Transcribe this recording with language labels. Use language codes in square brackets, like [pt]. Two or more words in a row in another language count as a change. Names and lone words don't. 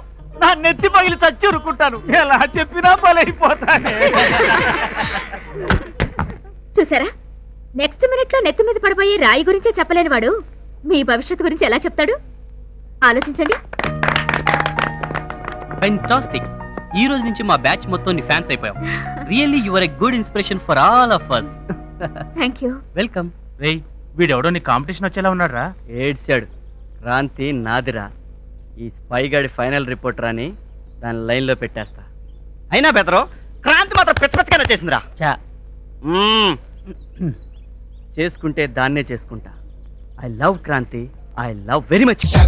[te] నా నెత్తి పగిలి చచ్చి ఉరుకుంటాను. ఎలా చెప్పినా బలైపోతానే. చూసారా, [en] next minute [te] లో నెత్తి మీద పడబోయే రాయి గురించే చెప్పలేని వాడు మీ భవిష్యత్తు గురించి ఎలా చెప్తాడు? ఆలోచించండి. ఫెంటాస్టిక్. ఈ రోజు నుంచి మా బ్యాచ్ మొత్తం నీ ఫ్యాన్స్ అయిపోయాం. [en] Really you are a good inspiration for all of us. Thank you. [te] వెల్కమ్. రేయ్, వీడెవడో నీ కాంపిటీషన్ వచ్చేలా ఉన్నాడు రా. ఏడ్చాడు. క్రాంతి నాదిరా. ఈ స్పై గాడి ఫైనల్ రిపోర్ట్ రాని దాని లైన్ లో పెట్టేస్తా. అయినా బెదరు, క్రాంతి మాత్రం పిచ్చపిచ్చగానే చేసిందిరా. చేసుకుంటే దాన్నే చేసుకుంటా. [en] I love Kranti. I love very much.